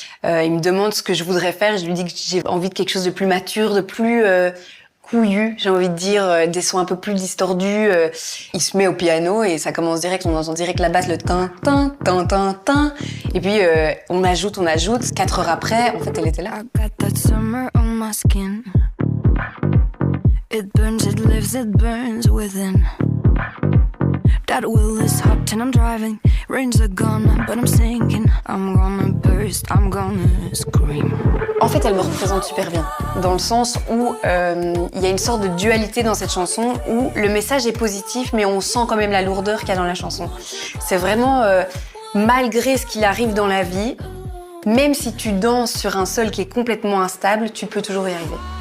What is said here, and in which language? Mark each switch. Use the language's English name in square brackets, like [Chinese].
[French] Il me demande ce que je voudrais faire, je lui dis que j'ai envie de quelque chose de plus mature, de plus... couillu, j'ai envie de dire, des sons un peu plus distordus. Il se met au piano et ça commence direct, on entend direct la basse, le tin, tin, tin, tin, tin. Et puis on ajoute. 4 heures après, en fait, elle était là. [English] I got that summer on my skin. It burns, it lives, it burns within. That wheel is hot and I'm driving. Rains are gone, but I'm singing. I'm gonna burst, I'm gonna scream. [French] En fait, elle me représente super bien, dans le sens où il y a une sorte de dualité dans cette chanson, où le message est positif, mais on sent quand même la lourdeur qu'il y a dans la chanson. C'est vraiment, malgré ce qu'il arrive dans la vie, même si tu danses sur un sol qui est complètement instable, tu peux toujours y arriver.